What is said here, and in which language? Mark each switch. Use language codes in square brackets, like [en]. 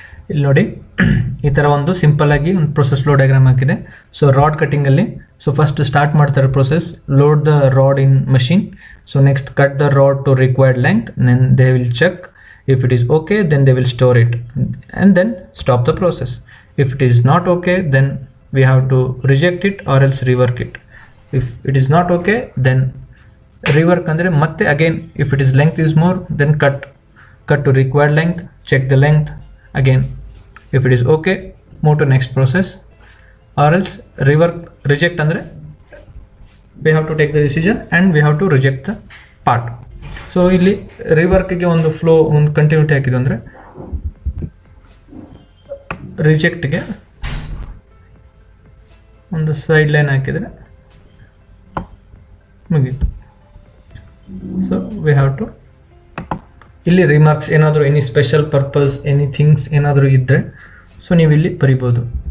[kn] ಇಲ್ಲಿ ನೋಡಿ, ಈ ಥರ ಒಂದು ಸಿಂಪಲ್ ಆಗಿ ಒಂದು ಪ್ರೊಸೆಸ್ ಫ್ಲೋ ಡಯಾಗ್ರಾಮ್ ಹಾಕಿದೆ. So rod ಕಟ್ಟಿಂಗಲ್ಲಿ, so first start ಮಾಡ್ತಾರೆ process, load the rod in machine. So next cut the rod to required length, then they will check. [en] If it is okay, then they will store it and then stop the process. If it is not okay, then we have to reject it or else rework it. If it is not okay, then rework [kn] andre matte [en] again, if it is length is more, then cut to required length, check the length again. If it is okay, move to next process, or else reject [kn] andre [en] we have to take the decision and we have to reject the part. [kn] So ಇಲ್ಲಿ ರಿವರ್ಕ್ಗೆ ಒಂದು flow, ಒಂದು continuity ಹಾಕಿದ್ದು ಅಂದರೆ ರಿಜೆಕ್ಟ್ಗೆ ಒಂದು side line ಹಾಕಿದರೆ ಮುಗೀತು. So we have to ಇಲ್ಲಿ remarks ಏನಾದರೂ any special purpose any things ಏನಾದರೂ ಇದ್ದರೆ ಸೊ ನೀವು ಇಲ್ಲಿ ಬರಿಬೋದು.